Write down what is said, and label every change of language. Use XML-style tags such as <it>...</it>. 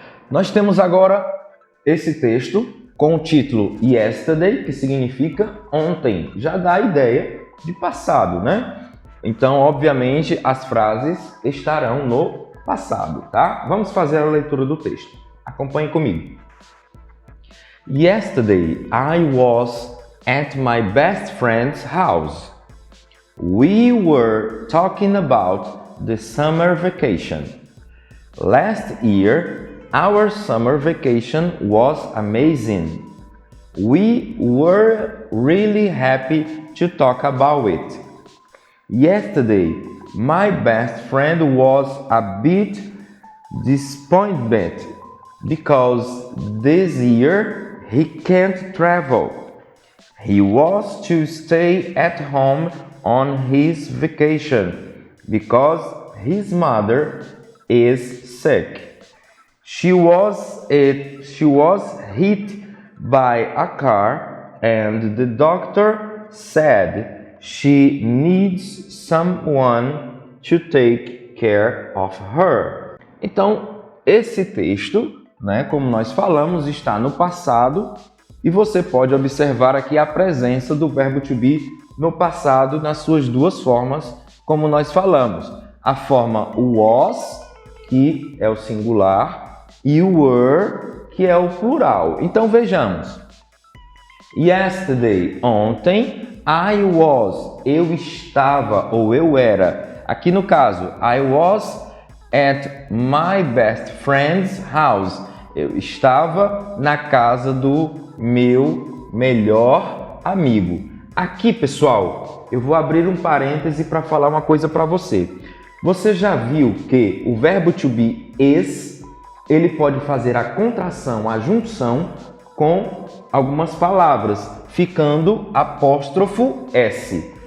<pt>Nós temos agora esse texto com o título Yesterday, que significa ontem. Já dá a ideia de passado, né? Então, obviamente, as frases estarão no passado, tá? Vamos fazer a leitura do texto. Acompanhe comigo.</pt> <en>Yesterday, I was at my best friend's house. We were talking about the summer vacation. Last year, our summer vacation was amazing. We were really happy to talk about it. Yesterday, my best friend was a bit disappointed because this year he can't travel. He was to stay at home on his vacation because his mother is sick. She was hit by a car and the doctor said she needs someone to take care of her.</en> <pt>Então, esse texto, né, como nós falamos, está no passado e você pode observar aqui a presença do verbo to be no passado nas suas duas formas, como nós falamos. A forma was, que é o singular, e o were, que é o plural. Então vejamos. Yesterday, ontem, I was, eu estava ou eu era. Aqui no caso,</pt> <en>I was at my best friend's house.</en> <pt>Eu estava na casa do meu melhor amigo. Aqui, pessoal, eu vou abrir um parêntese para falar uma coisa para você. Você já viu que o verbo to be is, ele pode fazer a contração, a junção com algumas palavras, ficando apóstrofo S.</pt>